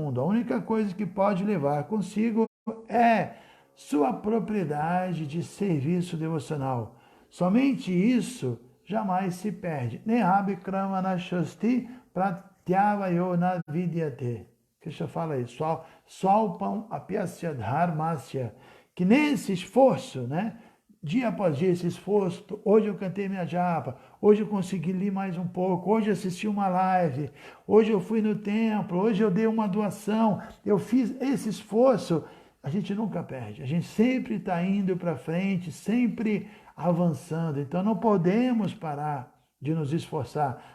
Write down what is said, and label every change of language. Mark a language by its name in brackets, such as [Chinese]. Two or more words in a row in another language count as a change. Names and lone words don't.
[Portuguese] A única coisa que pode levar consigo é sua propriedade de serviço devocional. Somente isso jamais se perde. [Sanskrit] नेहाभिक्रमना शोऽस्ति प्रत्यवायोन विद्यते. [Portuguese] Krishna fala isso, [Sanskrit] स्वल्पम् अप्यस्य धर्मस्य, [Portuguese] que nesse esforço, né, dia após dia, esse esforço, hoje eu cantei minha japa, hoje eu consegui ler mais um pouco, hoje eu assisti uma live, hoje eu fui no templo, hoje eu dei uma doação, eu fiz esse esforço, a gente nunca perde, a gente sempre está indo para frente, sempre avançando, então não podemos parar de nos esforçar.